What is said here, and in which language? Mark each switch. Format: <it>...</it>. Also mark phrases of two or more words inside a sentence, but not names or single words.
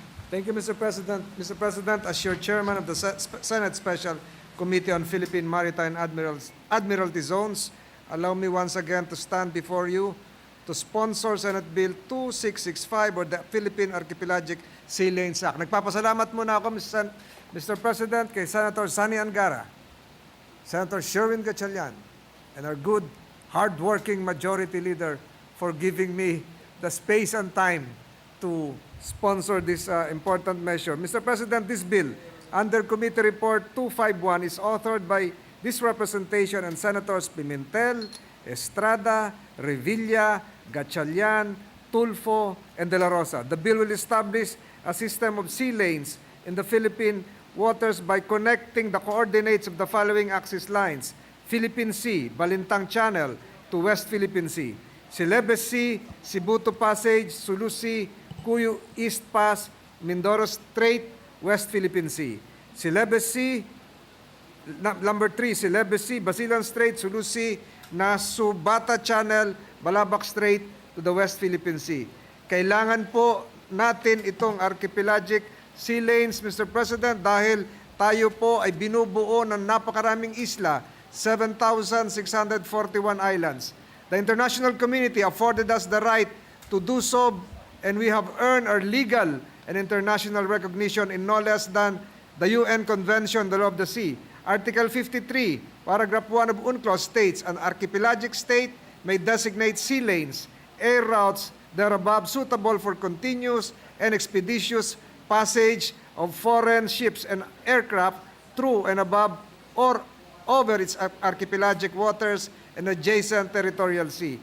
<en>Thank you, Mr. President. Mr. President, as your chairman of the Senate Special Committee on Philippine Maritime and Admiralty Zones, allow me once again to stand before you to sponsor Senate Bill 2665 or the Philippine Archipelagic Sea Lanes Act.</en> <tl>Nagpapasalamat muna ako, Mr. President, kay Senator Sani Angara, Senator Sherwin Gatchalian,</tl> <en>and our good, hard-working majority leader for giving me the space and time to sponsor this important measure. Mr. President, this bill, under Committee Report 251, is authored by this representation and Senators Pimentel, Estrada, Revilla, Gatchalian, Tulfo, and De La Rosa. The bill will establish a system of sea lanes in the Philippine waters by connecting the coordinates of the following axis lines: Philippine Sea, Balintang Channel to West Philippine Sea, Celebes Sea, Sibuto Passage, Sulu Sea, Cuyo East Pass, Mindoro Strait, West Philippine Sea, Celebes Sea, number 3, Celebes Sea, Basilan Strait, Sulu Sea, Nasubata Channel, Balabac Strait to the West Philippine Sea.</en> <tl>Kailangan po natin itong</tl> <en>archipelagic sea lanes,</en> <tl>Mr. President, dahil tayo po ay binubuo ng napakaraming isla, 7,641 islands.</tl> <en>The international community afforded us the right to do so, and we have earned our legal and international recognition in no less than the UN Convention on the Law of the Sea. Article 53, paragraph 1 of UNCLOS states, an archipelagic state may designate sea lanes, air routes thereabove suitable for continuous and expeditious passage of foreign ships and aircraft through and above or over its archipelagic waters and adjacent territorial sea.</en>